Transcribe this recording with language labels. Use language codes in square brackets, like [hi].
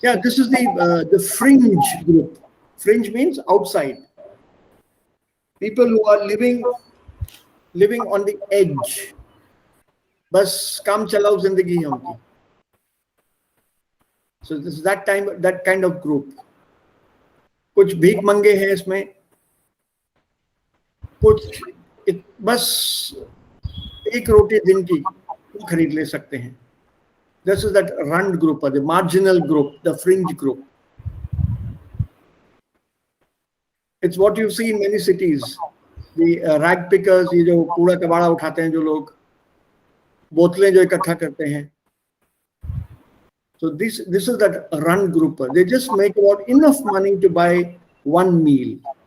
[en] Yeah, this is the fringe group. Fringe means outside. People who are living on the edge. [hi] Bas kam chalao zindagi hai unki. [en] So this is that kind of group. [hi] कुछ भीख मंगे हैं इसमें, कुछ बस एक रोटी दिन की खरीद ले सकते हैं. [en] This is that rund group, or the marginal group, the fringe group. It's what you see in many cities. The rag pickers, [hi] ये जो कूड़ा कबाड़ा उठाते हैं जो लोग, बोतलें जो इकट्ठा करते हैं, [en] So this is that run grouper. They just make about enough money to buy one meal.